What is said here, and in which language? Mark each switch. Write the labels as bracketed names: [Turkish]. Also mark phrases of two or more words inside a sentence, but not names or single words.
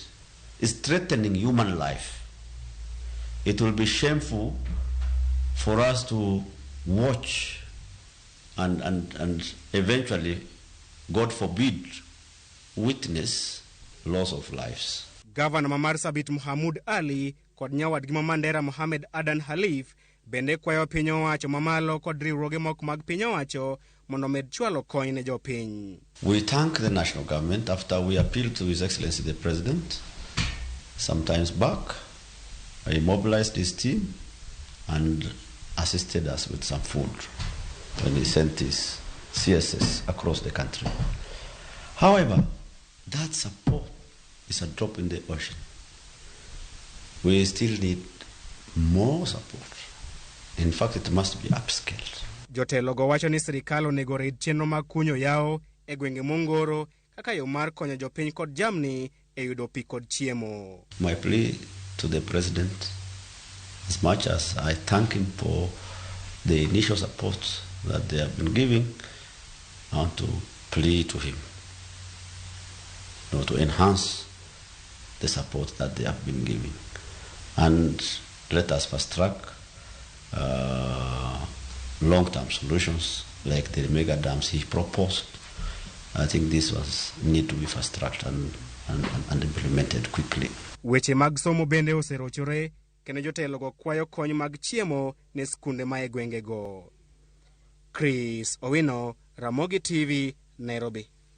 [English] It's threatening human life. It will be shameful for us to watch and eventually, God forbid, witness loss of lives. [Luo (Kenya and Tanzania)] Governor Marsabit Mohamud Ali kod nyawadgi ma Mandera Mohamed Adan Halif bende kwayo piny owacho mamalo kod riwruoge moko mag piny owacho mondo med chwalo kony ne jopiny. [English] We thank the national government after we appealed to His Excellency the President sometimes back. He mobilized his team and assisted us with some food when he sent his CSS across the country. However, that support is a drop in the ocean. We still need more support. In fact, it must be upscaled. [Luo (Kenya and Tanzania)] Jotelo go wacho ni sirikal onego rid chenro mag kunyo yao e gwenge mongoro kaka yo mar konyo jopiny kod jamni e yudo pi kod chiemo. [English] My plea to the President, as much as I thank him for the initial support that they have been giving, I want to plead to him to enhance the support that they have been giving. And let us fast track long-term solutions like the mega dams he proposed. I think this was need to be fast-tracked and implemented quickly. [Luo (Kenya and Tanzania)] Weche mag somo bende oserochore kendo jotelo go kwayo kony mag chiemo ne skunde ma e gwenge go. Chris Owino, Ramogi TV, Nairobi.